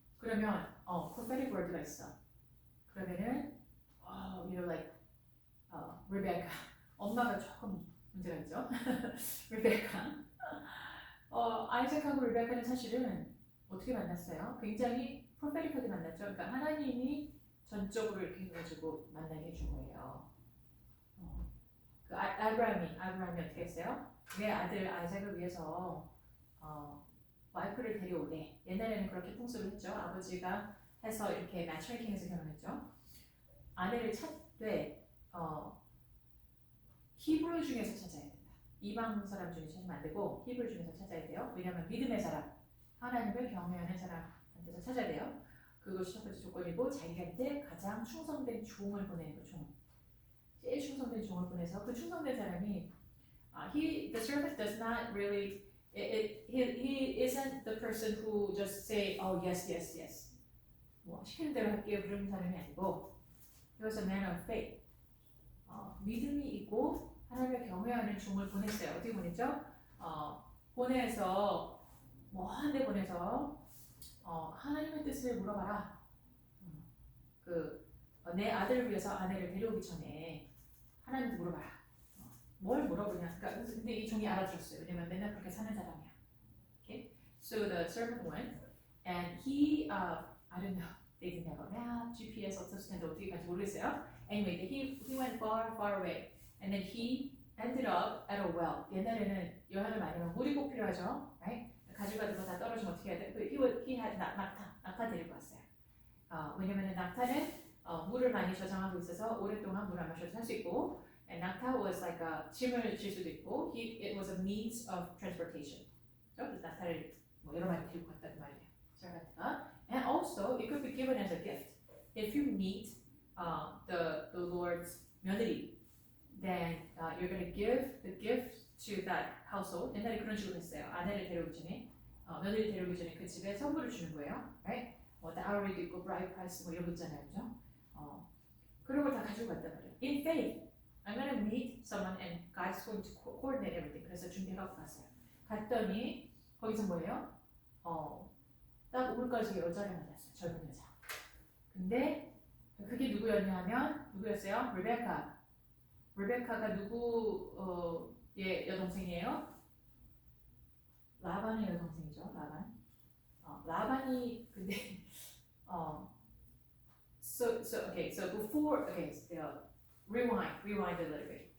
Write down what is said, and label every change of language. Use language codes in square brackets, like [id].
[ko] 그러면 [en] prophetic word [ko] 가 있어. 그러면은 like Rebecca. 엄마가 조금 문제가 있죠. Rebecca. 아이작하고 리베카는 사실은 어떻게 만났어요? 굉장히 프로페틱하게 만났죠. 그러니까 하나님이 전적으로 이렇게 해가지고 만나게 해준 거예요. 그 아브라함이 어떻게 했어요? 내 아들 아이작을 위해서 와이프를 데려오래. 옛날에는 그렇게 풍습을 했죠. 아버지가 해서 이렇게 매치메이킹해서 결혼했죠. 아내를 찾되 히브리 중에서 찾아야 된다. 이방 사람 중에 찾으면 안 되고 히브리 중에서 찾아야 돼요. 왜냐하면 믿음의 사람, 하나님을 경외하는 사람한테서 찾아야 돼요. 그것이 첫 번째 조건이고 자기한테 가장 충성된 종을 보내는 거, 종. 제일 충성된 종을 보내서 그 충성된 사람이 [en] the servant does not really he isn't the person who just say yes [ko] 뭐 시키는 대로 할게요 그런 사람이 아니고 [en] he was a man of faith. [ko] 믿음이 있고 하나님을 경외하는 종을 보냈어요. 어떻게 보냈죠? 보내서 먼데 보내서 하나님의 뜻을 물어봐라. 내 아들을 위해서 아내를 데려오기 전에 하나님한테 물어봐라. 뭘 물어보냐? 그러니까 근데 이 종이 알아들었어요. 왜냐면 맨날 그렇게 사는 사람이야. [en] Okay? So the servant went, and he I don't know. They didn't have a map, [ko] GPS 없었을 텐데 어떻게 갈지 모르겠어요. [en] Anyway, he went far away, and then he ended up at a well. [ko] 옛날에는 여행을 많이 하면 물이 꼭 필요하죠, [en] right? [ko] 가져가는 거 다 떨어지면 어떻게 해야 돼? He had 낙타 데리고 왔어요. 왜냐면은 낙타는 물을 많이 저장하고 있어서 오랫동안 물 안 마셔도 살 수 있고, and 낙타 was like 짐을 질 수도 있고, [en] it was a means of transportation. [ko] 그래서 낙타를 여러 마리 데리고 갔다는 말이에요. servant가. [en] And also, it could be given as a gift. If you meet the Lord's 며느리, then you're going to give the gift to that household. [ko] 옛날에 그런 식으로 했어요. 아내를 데려오기 전에, 며느리 데려오기 전에 그 집에 선물을 주는 거예요. Right? 뭐 dowry도 있고 bride price 뭐 이런 거 있잖아요, 그죠? 그런 걸 다 가지고 갔단 말이에요. [en] In faith, I'm going to meet someone and God's going to coordinate everything. [ko] 그래서 준비해갖고 갔어요. 갔더니 거기서 뭐예요? 딱 우물가에서 여자를 만났어요. 젊은 여자. 근데 그게 누구였냐면 누구였어요? 레베카. 레베카가 누구의 여동생이에요? 라반의 여동생이죠. 라반. 라반이 근데 [en] so before rewind a little bit.